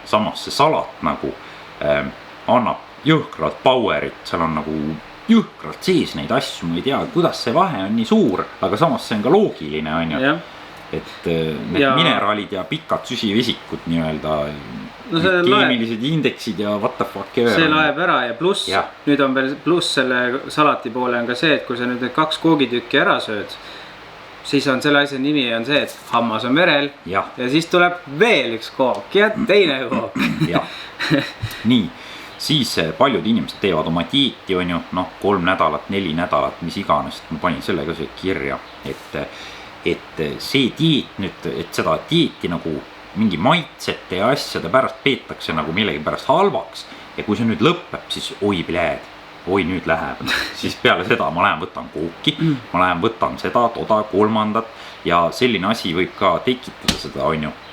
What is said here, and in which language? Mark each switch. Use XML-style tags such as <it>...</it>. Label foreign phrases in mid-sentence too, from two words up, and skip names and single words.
<et>Samas see salat nagu annab jõhkralt powerit, seal on nagu jõhkralt sees neid asju, ma ei tea, kuidas see vahe on nii suur, aga samas see on ka loogiline, on ju. Et need mineraalid ja pikad süsivesikud nii-öelda, keemilised indeksid ja</et> <en>what the fuck.</en> <et>See laeb ära ja pluss, nüüd on veel pluss selle salati poole on ka see, et kui sa nüüd need 2 koogitükki ära sööd, siis on selle asja nimi on see, et hammas on verel ja siis tuleb veel üks kook ja teine kook. Nii. Siis paljud inimesed teevad oma dieeti, on ju, 3 nädalat, 4 nädalat, mis iganes, ma panin selle ka see kirja, et see dieet nüüd, et seda dieeti nagu mingi maitsete ja asjade pärast peetakse nagu millegi pärast halvaks ja kui see nüüd lõpeb, siis oi nüüd läheb, siis peale seda ma lähen võtan kooki, ma lähen võtan seda, toda, kolmandat ja selline asi võib ka tekitada seda, on ju,</et>